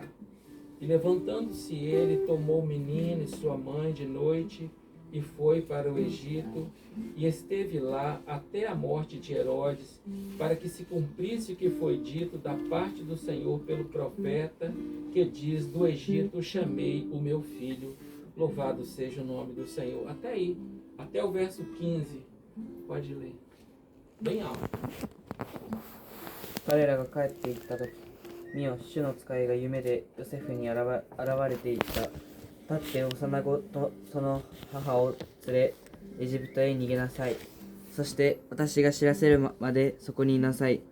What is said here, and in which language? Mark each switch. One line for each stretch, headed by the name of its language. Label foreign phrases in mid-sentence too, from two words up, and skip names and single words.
Portuguese: E levantando-se ele, tomou o menino e sua mãe de noite, e foi para o Egito, e esteve lá até a morte de Herodes, para que se cumprisse o que foi dito da parte do Senhor pelo profeta, que diz: do Egito chamei o meu filho. Louvado seja o nome do Senhor. Até aí, até o verso 15. Pode ler. Bem alto.
Japanese: 彼らが帰っていった時、見よ、主の使いが夢でヨセフに現れていった。立って幼子とその母を連れ、エジプトへ逃げなさい。そして私が知らせるまでそこにいなさい。